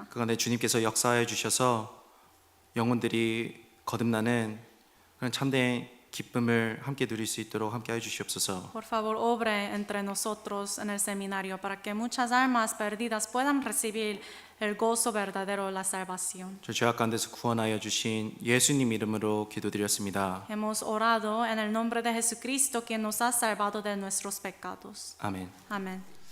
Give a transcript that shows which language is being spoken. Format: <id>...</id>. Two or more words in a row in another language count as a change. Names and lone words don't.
<ko>그간에 주님께서 역사해 주셔서 영혼들이 거듭나는 그런 참된 기쁨을 함께 누릴 수 있도록 함께 해 주시옵소서.</ko> <es>Por favor, obre entre nosotros en el seminario para que muchas almas perdidas puedan recibir el gozo verdadero de la salvación.</es> <ko>저 죄악 가운데서 구원하여 주신 예수님 이름으로 기도드렸습니다.</ko> <es>Hemos orado en el nombre de Jesucristo, quien nos ha salvado de nuestros pecados.</es> <ko>아멘.</ko> <es>Amén.</es>